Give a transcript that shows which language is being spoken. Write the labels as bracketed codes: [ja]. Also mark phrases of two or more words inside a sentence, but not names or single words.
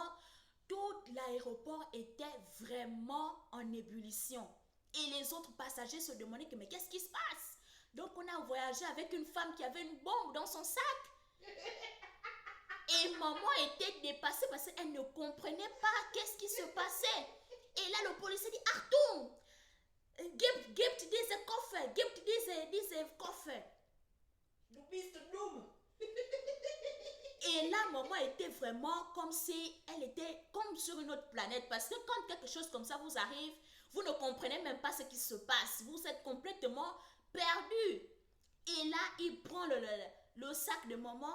[fr] Tout l'aéroport était vraiment en ébullition. Et les autres passagers se demandaient que, mais qu'est-ce qui se passe? Donc on a voyagé avec une femme qui avait une bombe dans son sac. Et maman était dépassée parce qu'elle ne comprenait pas qu'est-ce qui se passait. Et là le policier dit [de] Achtung, gibt diese Koffer, gibt diese Koffer. Du bist dumm. [fr] Et là, maman était vraiment comme si elle était comme sur une autre planète. Parce que quand quelque chose comme ça vous arrive, vous ne comprenez même pas ce qui se passe. Vous êtes complètement perdu. Et là, il prend le sac de maman.